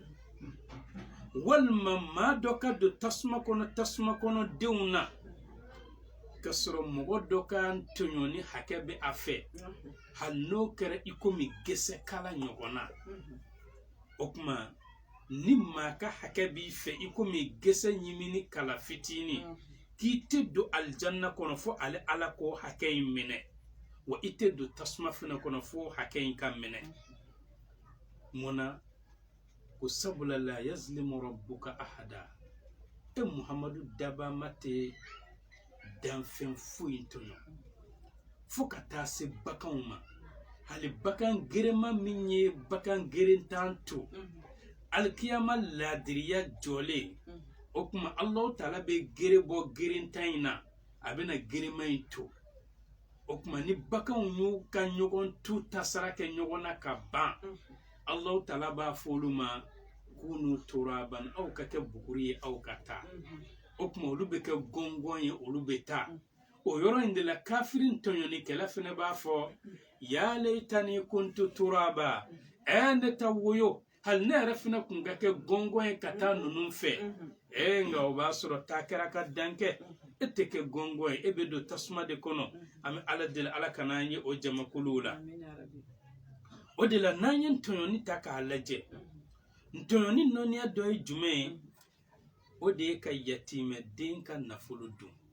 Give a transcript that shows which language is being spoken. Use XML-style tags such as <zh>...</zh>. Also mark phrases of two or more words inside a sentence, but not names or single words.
<bm>walima maa dɔ ka don tasuma kɔnɔ denw na ka sɔrɔ mɔgɔ dɔ ka tɔɲɔni hakɛ bɛ a fɛ hali n'o kɛra i komi gesekala ɲɔgɔn na o tuma ni maa ka hakɛ b'i fɛ i komi gese ɲimini kala fitini k'i tɛ don alijanna kɔnɔ fo ale Ala k'o hakɛ in minɛ wa i tɛ don tasuma fana kɔnɔ fo hakɛ in ka minɛ munna ko sabula</bm> <ar>la yazlimu rabbuka ahada</ar> <bm>e Muhamadu daba ma tɛ danfɛn foyi tɔɲɔ fo ka taa se baganw ma hali bagan gerema min ye bagan gerentan to alikiyama ladiriya jɔlen o tuma Alahu Taala bɛ gere bɔ gerentan in na a bɛna gerema in to o tuma ni baganw y'u ka ɲɔgɔn tu tasara kɛ ɲɔgɔn na ka ban Alahu Taala b'a fɔ olu ma</bm> <ar>kunu turaban</ar> <bm>aw ka kɛ buguri ye aw ka taa o tuma olu bɛ kɛ gɔngɔn ye olu bɛ taa o yɔrɔ in de la kafirin tɔɲɔnikɛla fana b'a fɔ ya</bm> <ar>laitani kuntu turaba</ar> <bm>ne ta woyo hali ne yɛrɛ fana kun ka kɛ gɔngɔn ye ka taa ninnu fɛ nka o b'a sɔrɔ taa kɛra ka dan kɛ e tɛ kɛ gɔngɔn ye e bɛ don tasuma de kɔnɔ an bɛ Ala deli Ala ka n'an ye o jamakuluw la o de la n'an ye tɔɲɔni ta k'a lajɛ tɔɲɔni nɔniya dɔ ye jumɛn ye o de ye ka yatimɛden ka nafolo dun</bm>